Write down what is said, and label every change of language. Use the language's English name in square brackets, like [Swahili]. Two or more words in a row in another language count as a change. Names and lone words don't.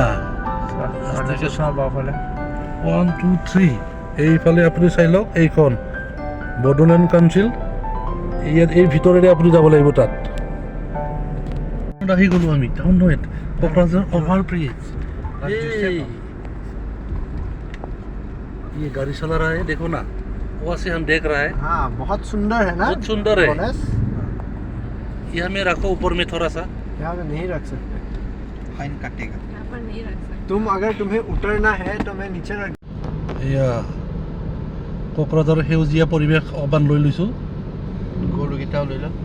[Assamese] বাওঁফালে 1 2 3 এইফালে আপুনি চাই লওক এইখন বড়োলেণ্ড কাউন্সিল ইয়াত এই ভিতৰেৰে আপুনি যাব লাগিব তাত আহি গ'লোঁ আমি টাউন নহয় কোকৰাঝাৰ [English] over bridge [Hindi] ये गाड़ी चला रहा है देखो ना वहाँ से हम देख रहा है हाँ बहुत सुंदर है ना बहुत सुंदर है ये हमें रखो ऊपर में थोड़ा सा यहाँ पे नहीं रख सकते फाइन काटेगा यहाँ पर नहीं रख सकते अगर तुम्हें उतरना है तो मैं नीचे रख [Assamese] এয়া কোকৰাঝাৰৰ সেউজীয়া পৰিৱেশ অকণমান লৈ লৈছোঁ গৰুকেইটাও লৈ লওঁ